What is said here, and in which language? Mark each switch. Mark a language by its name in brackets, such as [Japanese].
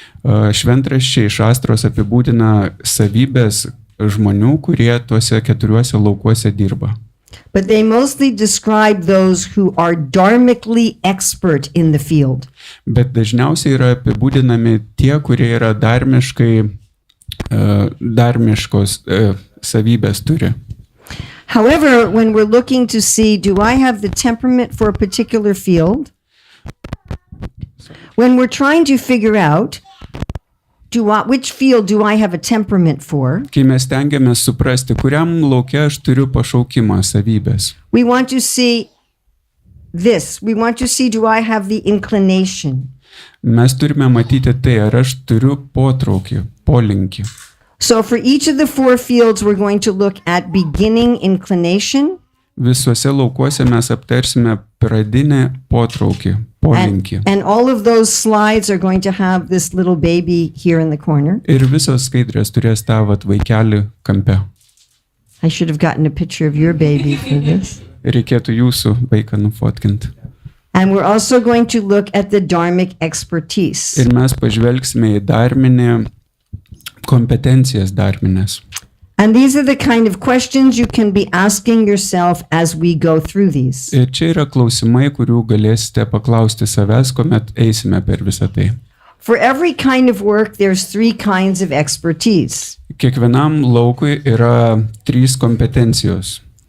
[Lithuanian] Šventraščiai šastros apibūdina savybės žmonių, kurie tuose 4 laukuose dirba. [English] But they mostly describe those who are dharmically expert in the field. [Lithuanian] Bet dažniausiai yra apibūdinami tie, kurie yra darmiškai darmiškos savybės turi. [English] However, when we're looking to see, do I have the temperament for a particular field? When we're trying to figure out, which field do I have a temperament for? [Lithuanian] Kai mes stengiamės suprasti, kuriam lauke aš turiu pašaukimą savybės. [English] We want to see this. We want to see, do I have the inclination? [Lithuanian] Mes turime matyti tai, ar aš turiu potraukį, polinkį. [English] So for each of the 4 fields, we're going to look at beginning inclination. [Lithuanian] Visuose laukuose mes aptarsime pradinę potraukį, polinkį. [English] And all of those slides are going to have this little baby here in the corner. [Lithuanian] Ir visos skaidrės turės tą vaikelį kampe. [English] I should have gotten a picture of your baby for this. [Lithuanian] Reikėtų jūsų vaiką nufotkinti. [English] And we're also going to look at the dharmic expertise. [Lithuanian] Ir mes pažvelgsime į darminį kompetencijas darminės. [English] And these are the kind of questions you can be asking yourself as we go through these. [Lithuanian] Ir čia yra klausimai, kurių galėsite paklausti savęs, kuomet eisime per visą tai. [English] For every kind of work, there's 3 kinds of expertise. [Lithuanian] Kiekvienam laukui yra 3 kompetencijos.